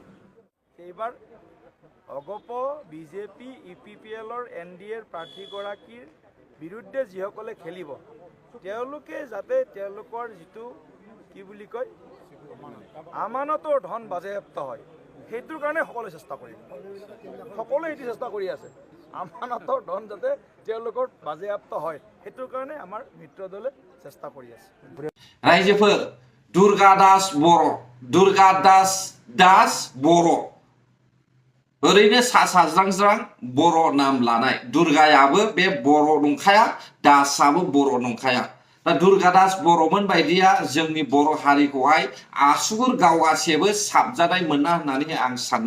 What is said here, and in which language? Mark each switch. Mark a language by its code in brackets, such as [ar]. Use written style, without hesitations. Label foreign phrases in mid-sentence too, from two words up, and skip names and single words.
[as] এইবাৰ অগপ BJP UPPLৰ NDAৰ প্ৰাৰ্থীগৰাকীৰ বিৰুদ্ধে যিসকলে খেলিব তেওঁলোকে যাতে তেওঁলোকৰ যিটো কি বুলি কয় আমানতৰ ধন বাজেয়াপ্ত হয় সেইটোৰ কাৰণে সকলোৱে চেষ্টা কৰিব। সকলোৱে এইটো চেষ্টা কৰি আছে আমানতৰ ধন যাতে তেওঁলোকৰ বাজেয়াপ্ত হয় সেইটোৰ কাৰণে আমাৰ মিত্ৰ দলে চেষ্টা কৰি আছে। [brx] रायजोफोर दुर्गादास बर' ओरैनो सा साज्रां बर' नाम लानाय दुर्गायाबो बे बर' नंखाया, दासआबो बर' नंखाया। दा दुर्गादास बर'मोन बायदिया जोंनि बर' हारिखौहाय आसुगुर गावगासेबो साबजानाय मोना होननानै आं सानो।